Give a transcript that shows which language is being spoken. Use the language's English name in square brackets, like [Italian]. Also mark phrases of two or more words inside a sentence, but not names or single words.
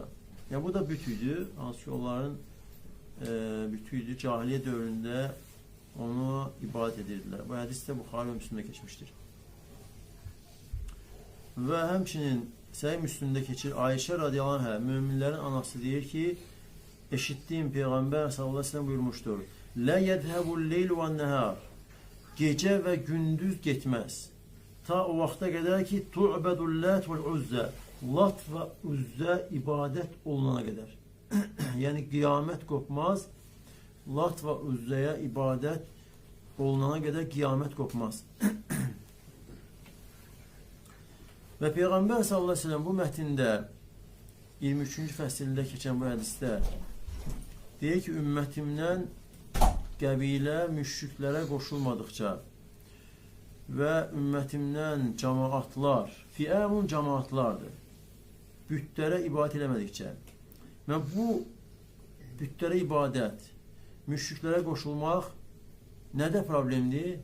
[Azerbaijani] Yəni bu da bütüydü, hansı ki onların bütüydü, cahiliyə dövründə onu ibadət edirdilər. Bu hədis də Buxari və Müslimdə keçmişdir. Və həmçinin Səhih Müslimdə keçir, Ayşə [Arabic] رضي الله عنها, [Azerbaijani] möminlərin anası deyir ki, [Turkish] eşittiğim Peygamber [Arabic] صلى الله عليه وسلم [Azerbaijani] buyurmuştur. [Arabic] لا يذهب الليل والنهار. [Turkish] Gece ve gündüz gitmez. Ta o vakte kadar ki [Arabic] تعبد اللات والعزى. [Turkish] Lat ve uzza ibadet olunana kadar. Yani kıyamet kopmaz. Lat ve uzzaya ibadet olunana kadar kıyamet kopmaz. Ve Peygamber [Arabic] صلى الله عليه وسلم [Turkish] bu metinde 23. [Azerbaijani] fəsildə keçən bu hədisdə deyir ki, ümmətimdən qəbilə müşriklərə qoşulmadıqca və ümmətimdən cemaatlar, fi'amun cemaatlardır, bütlərə ibadət eləmədikcə və bu bütlərə ibadət, müşriklərə qoşulmaq nədə problemdir?